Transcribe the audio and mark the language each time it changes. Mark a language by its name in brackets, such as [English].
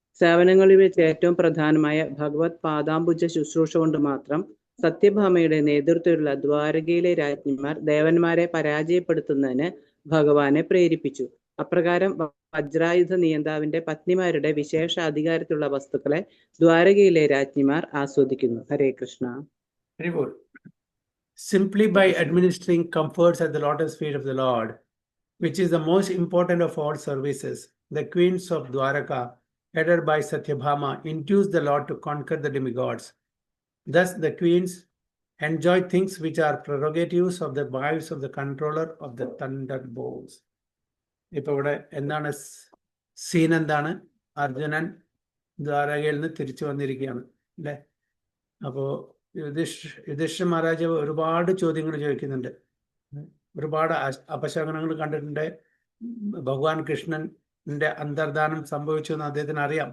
[Malayalam] സേവനങ്ങളിൽ വെച്ച് ഏറ്റവും പ്രധാനമായ ഭഗവത് പാദാംബുജ ശുശ്രൂഷ കൊണ്ട് മാത്രം സത്യഭാമയുടെ നേതൃത്വത്തിലുള്ള ദ്വാരകയിലെ രാജ്ഞിമാർ ദേവന്മാരെ പരാജയപ്പെടുത്തുന്നതിന് ഭഗവാനെ പ്രേരിപ്പിച്ചു. അപ്രകാരം വജ്രായുധ നിയന്താവിന്റെ പത്നിമാരുടെ വിശേഷ അധികാരത്തിലുള്ള വസ്തുക്കളെ ദ്വാരകയിലെ രാജ്ഞിമാർ ആസ്വദിക്കുന്നു. ഹരേ Krishna. [English] Simply by administering comforts at the lotus feet of the Lord, which is the most important of all services, the queens of Dwaraka, headed by Satyabhama, induced the Lord to conquer the demigods. Thus, the queens enjoy things which are prerogatives of the wives of the controller of the thunderbolts. [Malayalam] ഇപ്പോൾ ഇവിടെ എന്താണ് scene? എന്താണ്? അർജുനൻ ദ്വാരകയിൽ നിന്ന് തിരിച്ചു വന്നിരിക്കുകയാണ് അല്ലേ? അപ്പോൾ യുധിഷ്ഠിര മഹാരാജാവ് ഒരുപാട് ചോദ്യങ്ങൾ ചോദിക്കുന്നുണ്ട്. ഒരുപാട് അപശകനങ്ങൾ കണ്ടിട്ടുണ്ട്. ഭഗവാൻ കൃഷ്ണന്റെ അന്തർധാനം സംഭവിച്ചു എന്ന് അദ്ദേഹത്തിന് അറിയാം.